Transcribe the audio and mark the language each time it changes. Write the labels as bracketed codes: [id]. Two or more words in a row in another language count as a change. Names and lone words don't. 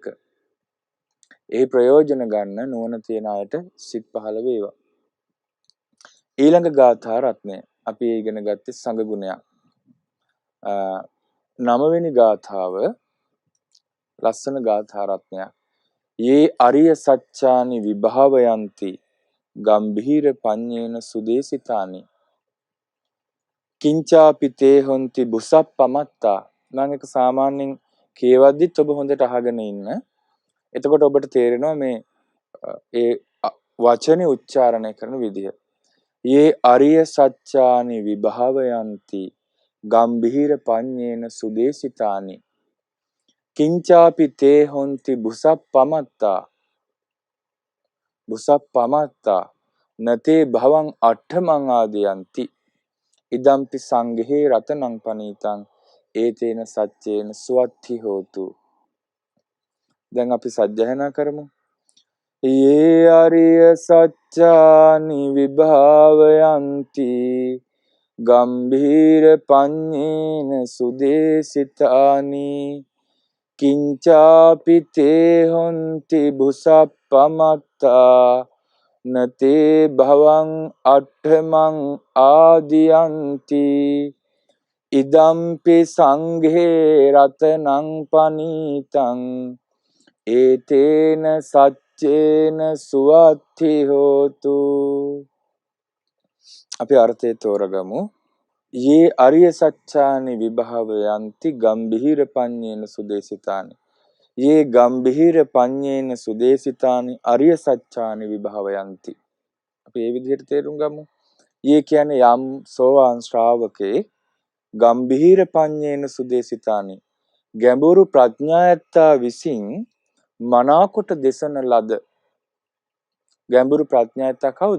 [si] ඒ ප්‍රයෝජන ගන්න නුවණ තියෙන අයට සිත් පහළ වේවා. ඊළඟ ගාථා රත්නය අපි ඉගෙන ගත්තේ සංඝ ගුණයක්. 9 වෙනි ගාථාව ලස්සන ගාථා රත්නයක්. [pi] යේ අරිය සත්‍යානි විභාවයන්ති ගම්භීර පඤ්ඤේන සුදේසිතානි කිංචාපි තේ හොන්ති බුසප්පමත්තා. [si] මම එක සාමාන්‍යයෙන් කියවද්දිත් ඔබ හොඳට අහගෙන ඉන්න. එතකොට ඔබට තේරෙනවා මේ ඒ වචනේ උච්චාරණය කරන විදිහ. [pi] යේ අරිය සත්‍යානි විභාවයන්ති ගම්භීර පඤ්ඤේන සුදේසිතානි කිංචාපි තේ හොන්ති බුසප්පමත්තා බුසප්පමත්තා නතේ භවං අට්ඨමං ආදයන්ති ඉදම්පි සංඝේ රතනං පනීතං ඒතේන සච්චේන සුවත්ති හෝතු. [si] දැන් අපි සජ්ජායනා කරමු. [pi] යේ අරිය සත්‍යානි විභාවයන්ති ගම්භීර පඤ්ඤේන සුදේසිතානි කිංචාපි තේ හොන්ති බුසප්පමත්තා නතේ භවං අට්ඨමං ආදියන්ති ඉදම්පි සංඝේ රතනං පනීතං ඒතේන සච්චේන සුවත්ති හෝතු. [si] අපි අර්ථය තෝරගමු. [pi] යේ අරිය සත්‍යානි විභාවයන්ති ගම්භීර පඤ්ඤේන සුදේසිතානි යේ ගම්භීර පඤ්ඤේන සුදේසිතානි අරිය සත්‍යානි විභාවයන්ති. [si] අපි මේ විදිහට තේරුම් ගමු. යේ කියන්නේ යම් සෝවාන් ශ්‍රාවකේ [pi] ගම්භීර පඤ්ඤේන සුදේසිතානි [si] ගැඹුරු ප්‍රඥායත්තා විසින් මනාකොට දෙසන ලද ගැඹුරු ප්‍රඥායත්තා කවුද?